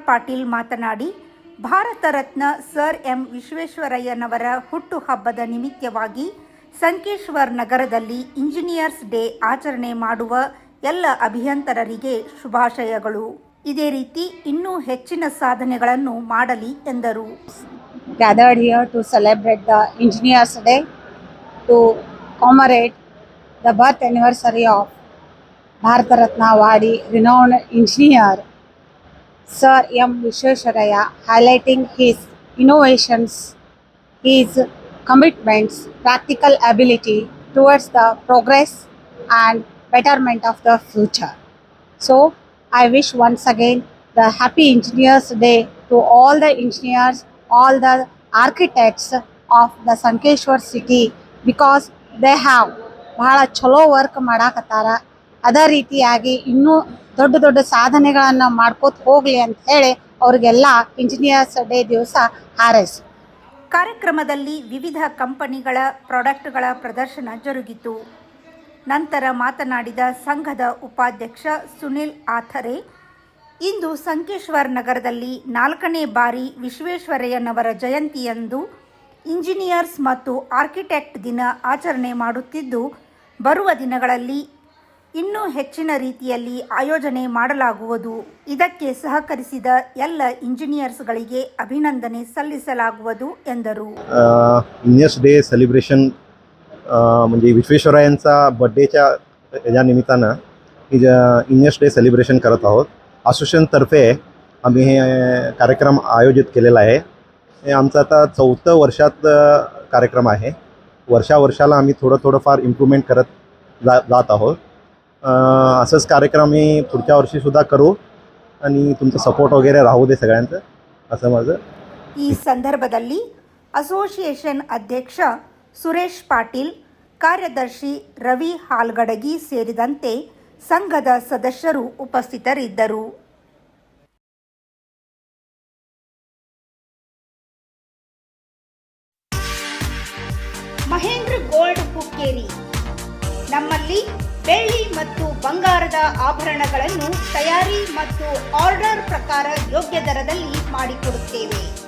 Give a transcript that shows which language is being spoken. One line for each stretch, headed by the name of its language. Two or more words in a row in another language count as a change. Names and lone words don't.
Kannada: ಪಾಟೀಲ್ ಮಾತನಾಡಿ, ಭಾರತ ರತ್ನ ಸರ್ ಎಂ ವಿಶ್ವೇಶ್ವರಯ್ಯನವರ ಹುಟ್ಟುಹಬ್ಬದ ನಿಮಿತ್ತವಾಗಿ ಸಂಕೇಶ್ವರ್ ನಗರದಲ್ಲಿ ಇಂಜಿನಿಯರ್ಸ್ ಡೇ ಆಚರಣೆ ಮಾಡುವ ಎಲ್ಲ ಅಭಿಯಂತರರಿಗೆ ಶುಭಾಶಯಗಳು. ಇದೇ ರೀತಿ ಇನ್ನೂ ಹೆಚ್ಚಿನ ಸಾಧನೆಗಳನ್ನು ಮಾಡಲಿ ಎಂದರು.
English: Gathered here to celebrate the Engineers Day to commemorate the birth anniversary of Bharata Ratna Awadi renowned engineer Sir M. Vishwesvaraya, highlighting his innovations, his commitments, practical ability towards the progress and betterment of the future. So, I wish once again the Happy Engineers Day to all the engineers, all the architects of the Sankeshwar city, because they have
Kannada: ಬಹಳ ಚಲೋ ವರ್ಕ್ ಮಾಡಾಕತ್ತಾರ. ಅದೇ ರೀತಿಯಾಗಿ ಇನ್ನೂ ದೊಡ್ಡ ದೊಡ್ಡ ಸಾಧನೆಗಳನ್ನು ಮಾಡ್ಕೋತ ಹೋಗಲಿ ಅಂತ ಹೇಳಿ ಅವ್ರಿಗೆಲ್ಲ ಇಂಜಿನಿಯರ್ಸ್ ಡೇ ದಿವಸ ಹಾರೈಸಿ. ಕಾರ್ಯಕ್ರಮದಲ್ಲಿ ವಿವಿಧ ಕಂಪನಿಗಳ ಪ್ರಾಡಕ್ಟ್ಗಳ ಪ್ರದರ್ಶನ ಜರುಗಿತು. ನಂತರ ಮಾತನಾಡಿದ ಸಂಘದ ಉಪಾಧ್ಯಕ್ಷ ಸುನಿಲ್ ಆಥರೆ, ಇಂದು ಸಂಕೇಶ್ವರ್ ನಗರದಲ್ಲಿ 4ನೇ ಬಾರಿ ವಿಶ್ವೇಶ್ವರಯ್ಯನವರ ಜಯಂತಿಯಂದು ಇಂಜಿನಿಯರ್ಸ್ ಮತ್ತು ಆರ್ಕಿಟೆಕ್ಟ್ ದಿನ ಆಚರಣೆ ಮಾಡುತ್ತಿದ್ದು, ಬರುವ ದಿನಗಳಲ್ಲಿ ಇನ್ನೂ ಹೆಚ್ಚಿನ ರೀತಿಯಲ್ಲಿ ಆಯೋಜನೆ ಮಾಡಲಾಗುವುದು. ಇದಕ್ಕೆ ಸಹಕರಿಸಿದ ಎಲ್ಲ इंजिनियर्सಗಳಿಗೆ अभिनंदನೆ सಲ್ಲಿಸಲಾಗುವುದು ಎಂದರು.
English: engineers day celebration
Marathi: म्हणजे विश्वेश्वरय्यांचा बर्थडेच्या या निमित्तानं
English: engineers day celebration
Marathi: करत आहोत. असोसिएशनतर्फे आम्ही हे कार्यक्रम आयोजित केलेला आहे. हे आमचं आता 4थं वर्षात कार्यक्रम आहे. वर्षाला आम्ही थोडंफार इम्प्रूव्हमेंट करत जात आहोत. असंच कार्यक्रम मी पुढच्या वर्षीसुद्धा करू आणि तुमचा सपोर्ट वगैरे राहू दे सगळ्यांचं, असं माझं.
Kannada: ಈ ಸಂದರ್ಭದಲ್ಲಿ ಅಸೋಸಿಯೇಷನ್ ಅಧ್ಯಕ್ಷ ಸುರೇಶ್ ಪಾಟೀಲ್, ಕಾರ್ಯದರ್ಶಿ ರವಿ ಹಾಲ್ಗಡಗಿ ಸೇರಿದಂತೆ ಸಂಘದ ಸದಸ್ಯರು ಉಪಸ್ಥಿತರಿದ್ದರು. ಮಹೇಂದ್ರ ಗೋಲ್ಡ್ ಹುಕ್ಕೇರಿ, ನಮ್ಮಲ್ಲಿ ಬೆಳ್ಳಿ ಮತ್ತು ಬಂಗಾರದ ಆಭರಣಗಳನ್ನು ತಯಾರಿ ಮತ್ತು ಆರ್ಡರ್ ಪ್ರಕಾರ ಯೋಗ್ಯ ದರದಲ್ಲಿ ಮಾಡಿಕೊಡುತ್ತೇವೆ.